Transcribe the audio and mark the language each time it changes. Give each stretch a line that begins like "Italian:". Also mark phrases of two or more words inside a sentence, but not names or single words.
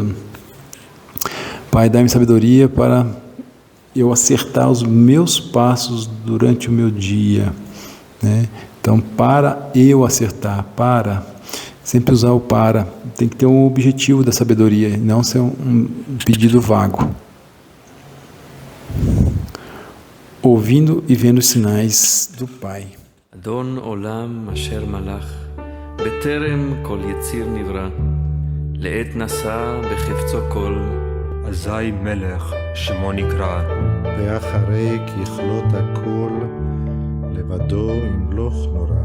Portuguese: Pai, dá-me sabedoria para eu acertar os meus passos durante o meu dia, né? Então, para eu acertar, para, sempre usar o para, tem que ter um objetivo da sabedoria, não ser um pedido vago. Ouvindo e vendo os sinais do Pai.
Hebrew: אדון עולם אשר מלך, בטרם כל יציר נברא, לעת נשא בחפצו כל, אזי מלך שמו נקרא, ואחרי ככלות הכל, לבדו ימלוך נורא.